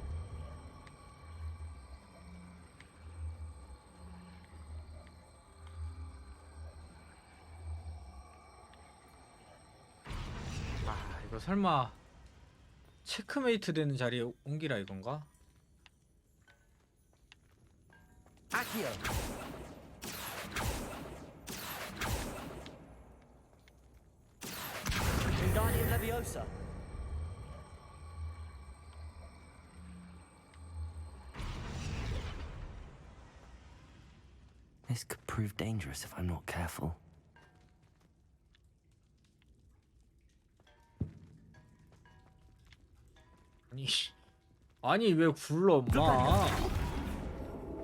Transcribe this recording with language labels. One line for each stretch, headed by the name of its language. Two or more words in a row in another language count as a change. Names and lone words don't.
Korean: 아 이거 설마 체크메이트 되는 자리에 옮기라 이건가? Accio. Wingardium Leviosa.
English: This could prove dangerous if I'm not careful.
Korean: 아니 왜 굴러 마?